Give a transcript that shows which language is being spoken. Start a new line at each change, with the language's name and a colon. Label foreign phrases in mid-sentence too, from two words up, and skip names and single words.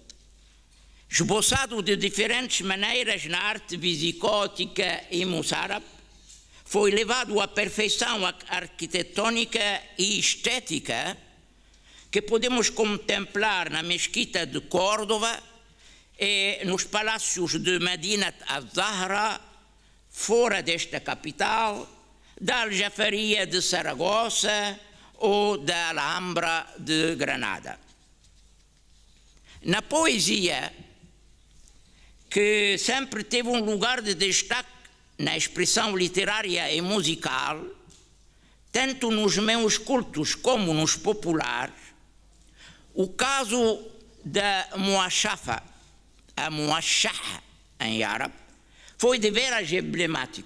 Portuguese: Esboçado de diferentes maneiras na arte visicótica e moçárabe, foi levado à perfeição arquitetônica e estética que podemos contemplar na Mesquita de Córdoba e nos palácios de Medinat al-Zahra, fora desta capital, da Aljafaria de Saragossa ou da Alhambra de Granada. Na poesia, que sempre teve um lugar de destaque na expressão literária e musical, tanto nos meios cultos como nos populares, o caso da Muashafa, a Muashaha em árabe, foi de veras emblemático.